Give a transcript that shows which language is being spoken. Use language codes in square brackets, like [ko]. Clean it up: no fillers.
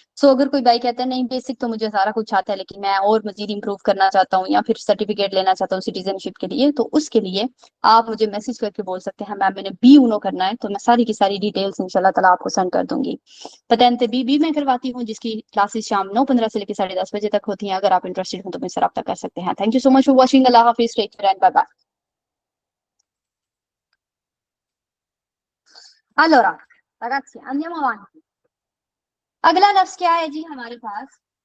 [hi] सो अगर कोई भाई कहता है नहीं बेसिक तो मुझे सारा कुछ आता है लेकिन मैं और मजीद इंप्रूव करना चाहता हूँ या फिर सर्टिफिकेट लेना चाहता हूँ सिटीजनशिप के लिए, तो उसके लिए आप मुझे मैसेज करके बोल सकते हैं मैम मैंने बी ऊनो करना है, तो मैं सारी की सारी डिटेल्स इंशाल्लाह ताला आपको सेंड कर दूंगी। पतेंते बी मैं करवाती हूँ जिसकी क्लासेस शाम 9:15 से लेकर 10:30 बजे तक होती हैं। अगर आप इंटरेस्टेड हो तो मुझसे रब्ता कर सकते हैं। [en] thank you so much for watching, [hi] Allah Hafiz, [en] Take care and bye bye. [it] Allora, ragazzi, andiamo avanti. [hi] अगला लफ्ज क्या है जी हमारे पास?